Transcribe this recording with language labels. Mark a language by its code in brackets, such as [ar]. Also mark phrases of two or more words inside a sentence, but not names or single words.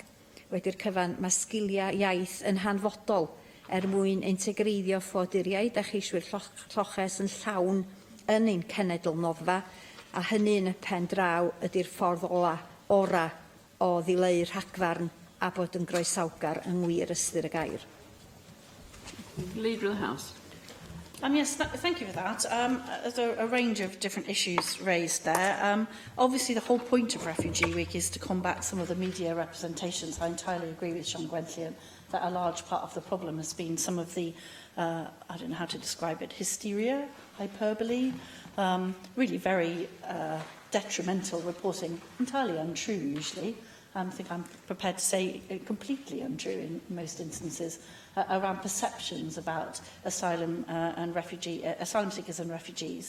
[cy] Wedi'r cyfan, mae sgiliau iaith yn hanfodol mwyn integreiddio ffoduriaid a cheiswyr lloches yn llawn yn ein cenedl noddfa, a hynny yn y pen draw ydy'r ffordd ora o ddileu'r rhagfarn a bod yn groesawgar yng ngwir ystyr y gair. [en] Leader of the House. Yes, thank you for that. There's a range of different issues raised there. Obviously, the whole point of Refugee Week is to combat some of the media representations. I entirely agree with Sean Gwenllian that a large part of the problem has been some of the, I don't know how to describe it, hysteria, hyperbole, really very detrimental reporting, entirely untrue usually, I think I'm prepared to say completely untrue in most instances, around perceptions about asylum asylum seekers and refugees.